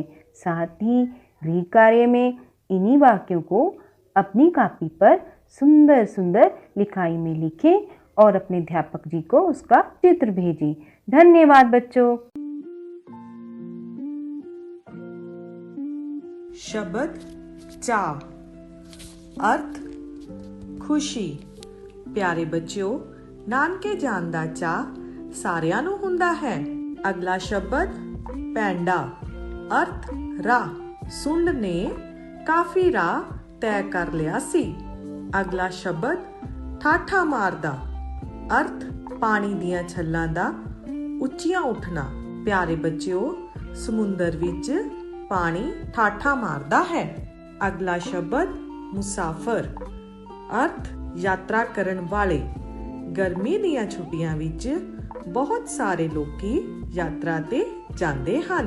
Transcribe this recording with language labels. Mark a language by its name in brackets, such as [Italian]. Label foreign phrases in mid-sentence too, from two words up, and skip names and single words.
[Hindi] साथ ही गृह कार्य में इन्हीं वाक्यों को अपनी कॉपी पर सुंदर सुंदर लिखाई में लिखें और अपने अध्यापक जी को उसका चित्र भेजें। धन्यवाद बच्चों। शब्द चा, अर्थ खुशी। प्यारे बच्चों, [Punjabi] नानके जाਣ ਦਾ ਚਾਅ ਸਾਰਿਆਂ ਨੂੰ ਹੁੰਦਾ ਹੈ। [Hindi] अगला शब्द पैंडा, अर्थ राह। [Punjabi] ਸੁੰਡ ਨੇ ਕਾਫੀ ਰਾਹ ਤੈਅ ਕਰ ਲਿਆ ਸੀ। [Hindi] अगला शब्द [Punjabi] ਠਾਠਾ ਮਾਰਦਾ, अर्थ ਪਾਣੀ ਦੀਆਂ ਛੱਲਾਂ ਦਾ ਉੱਚੀਆਂ ਉੱਠਣਾ। [Hindi] प्यारे बच्चों, [Punjabi] ਸਮੁੰਦਰ ਵਿੱਚ ਪਾਣੀ ਠਾਠਾ ਮਾਰਦਾ ਹੈ। [Hindi] अगला शब्द मुसाफिर, अर्थ यात्रा करन वाले। [Punjabi] ਗਰਮੀ ਦੀਆਂ ਛੁੱਟੀਆਂ ਵਿੱਚ ਬਹੁਤ ਸਾਰੇ ਲੋਕੀ ਯਾਤਰਾ ਤੇ ਜਾਂਦੇ ਹਨ।